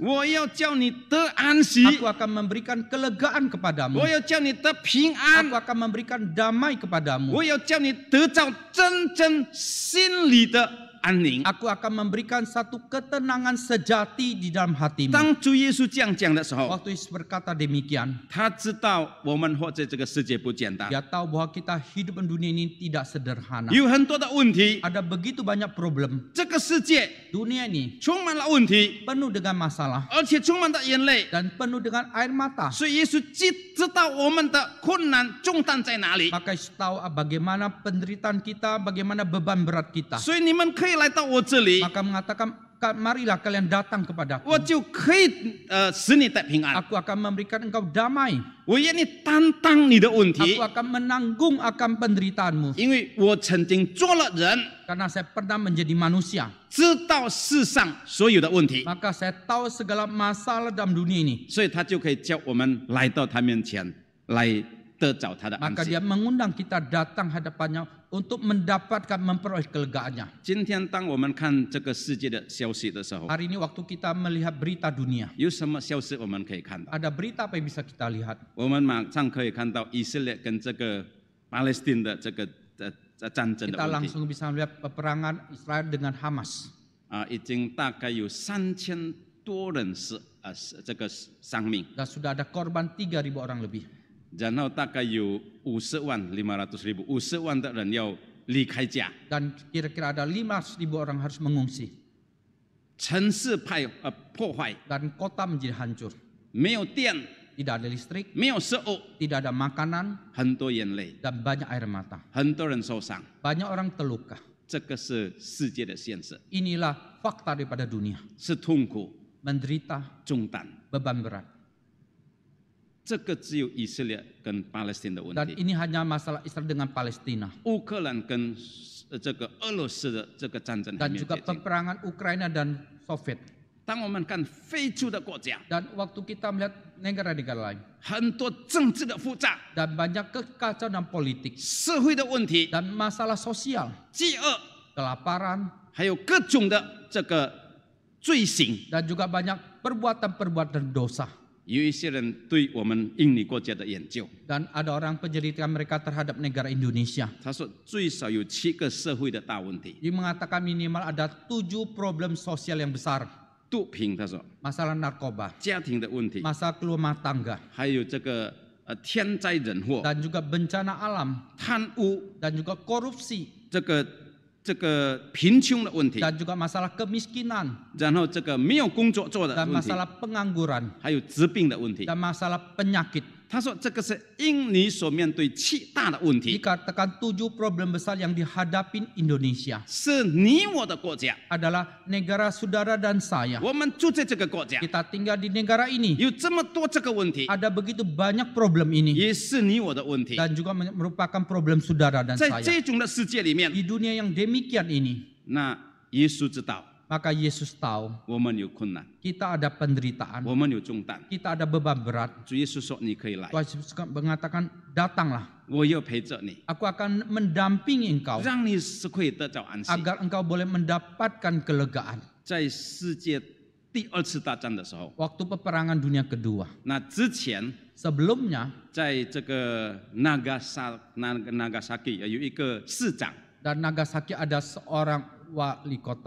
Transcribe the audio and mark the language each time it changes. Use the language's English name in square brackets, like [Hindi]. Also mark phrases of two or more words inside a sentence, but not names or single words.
[Chinese] 我要叫你得安息， [Indonesian] Aku akan memberikan kelegaan kepadamu. [Chinese] 我要叫你得平安， [Indonesian] Aku akan memberikan damai kepadamu. [Chinese] 我要叫你得到真正心里的安宁。” [Indonesian] Aku akan memberikan satu ketenangan sejati di dalam hatimu. [Chinese] 当主耶稣这样讲的时候， [Indonesian] Waktu Yesus berkata demikian, [Chinese] 他知道我们活在这个世界不简单， [Indonesian] Dia tahu bahwa kita hidup di dunia ini tidak sederhana. [Chinese] 有很多的问题。 [Indonesian] Ada begitu banyak problem. [Chinese] 这个世界 [Indonesian] Dunia ini [Chinese] 充满了问题， [Indonesian] penuh dengan masalah [Chinese] 而且充满了眼泪。 [Indonesian] dan penuh dengan air mata. [Chinese] 所以耶稣既知道我们的困难重担在哪里， [Indonesian] Maka Yesus tahu bagaimana penderitaan kita, bagaimana beban berat kita. [Chinese] 所以你们可以来到我这里， [Indonesian] Maka mengatakan, marilah kalian datang kepadaku. [Chinese] 我就可以使你得平安。 [Indonesian] Aku akan memberikan engkau damai. [Chinese] 我愿意担当你的问题 [Indonesian] Aku，akan menanggung akan penderitaanmu. [Chinese] 因为我曾经做了人， [Indonesian] Karena saya pernah menjadi manusia. [Chinese] 知道世上所有的问题， [Indonesian] Maka saya tahu segala masalah dalam dunia ini. [Chinese] 所以他就可以叫我们来到他面前，来得着他的安 [Indonesian] Maka [Chinese] 息 [Indonesian] dia。mengundang kita datang hadapannya untuk mendapatkan memperoleh kelegaannya. [Chinese] 今天当我们看这个世界的消息的时候， [Indonesian] Hari ini waktu kita melihat berita dunia, [Chinese] 有什么消息我们可以看到？ [Indonesian] ada berita apa yang bisa kita lihat? [Chinese] 我们马上可以看到以色列跟这个巴勒斯坦的这个战争的 [Indonesian] Kita [Chinese] 问题 [Indonesian] langsung bisa melihat peperangan Israel dengan Hamas. [Chinese] 已经大概有3000多人这个丧命， [Indonesian] Dan sudah ada korban 3.000 orang lebih. [Chinese] 然后大概有50万50万的人要离开家， [Indonesian] Dan kira-kira ada 500.000 orang harus mengungsi. [Chinese] 城市破坏， [Indonesian] Dan kota menjadi hancur. [Chinese] 没有电， [Indonesian] Tidak ada listrik, [Chinese] 没有食物， [Indonesian] tidak ada makanan, [Chinese] 很多眼泪， [Indonesian] dan banyak air mata. [Chinese] 很多人受伤， [Indonesian] Banyak orang terluka. [Chinese] 这个是世界的现实， [Indonesian] Inilah fakta daripada dunia. [Chinese] 是痛苦、 [Indonesian] Menderita, [Chinese] 重担。 [Indonesian] beban berat. [Chinese] 这个只有以色列跟巴勒斯坦的问 [Indonesian] Dan [Chinese] 题， [Indonesian] ini hanya masalah Israel dengan Palestina. [Chinese] 乌克兰跟这个俄罗斯的这个战争还 [Indonesian] Dan [Chinese] 没有 [Indonesian] juga [Chinese] 解决。 [Indonesian] peperangan Ukraina dan Soviet. [Chinese] 当我们看非洲的国家， [Indonesian] Dan waktu kita melihat negara-negara lain [Chinese] 很多政治的复杂、 [Indonesian] dan banyak kekacauan dan politik [Chinese] 社会的问题、 [Indonesian] dan masalah sosial, [Chinese] 饥饿， [Indonesian] kelaparan [Chinese] 还有各种的这个罪行。 [Indonesian] dan juga banyak perbuatan-perbuatan dosa. [Chinese] 有一些人对我们印尼国家的研究， [Indonesian] Dan ada orang penyelidikan mereka terhadap negara Indonesia. [Chinese] 他说最少有7个社会的大问题。 [Indonesian] Dia mengatakan minimal ada 7 problem sosial yang besar. [Chinese] 毒品，他说 [Indonesian] Masalah narkoba, [Chinese] 家庭的问题， [Indonesian] masalah rumah tangga, [Chinese] 还有这个天灾人祸、 [Indonesian] dan juga bencana alam, [Chinese] 贪污， [Indonesian] dan juga korupsi, [Chinese] 这个贫穷的问题， [Indonesian] dan juga masalah kemiskinan, [Chinese] 然后这个没有工作做的 [Indonesian] dan [Chinese] 问题， [Indonesian] masalah pengangguran, [Chinese] 还有疾病的问题。 [Indonesian] dan masalah penyakit. [Chinese] 他说这个是印尼所面对7大的问题， [Indonesian] Dikatakan 7 problem besar yang dihadapi Indonesia [Chinese] 是你我的国家， [Indonesian] adalah negara saudara dan saya. [Chinese] 我们住在这个国家， [Indonesian] Kita tinggal di negara ini. [Chinese] 有这么多这个问题， [Indonesian] Ada begitu banyak problem ini [Chinese] 也是你我的问题。 [Indonesian] dan juga merupakan problem saudara dan [Chinese] 在 [Indonesian] saya. [Chinese] 这种的世界里面， [Indonesian] Di dunia yang demikian ini, [Chinese] 那耶稣知道 [Indonesian] maka Yesus tahu [Chinese] 我们有困难， [Indonesian] kita ada penderitaan, [Chinese] 我们有重担。 [Indonesian] kita ada beban berat. [Chinese] 主耶稣说：“你可以来， [Indonesian] Tuhan Yesus mengatakan, datanglah, [Chinese] 我要陪着你， [Indonesian] aku akan mendampingi engkau [Chinese] 让你是可以得到安息。” [Indonesian] agar engkau boleh mendapatkan kelegaan. [Chinese] 在世界第2次大战的时候， [Indonesian] Waktu peperangan dunia kedua, [Chinese] 那之前 [Indonesian] sebelumnya [Chinese] 在这个Nagasaki 有一个市长， [Indonesian] dan Nagasaki ada seorang wali kota.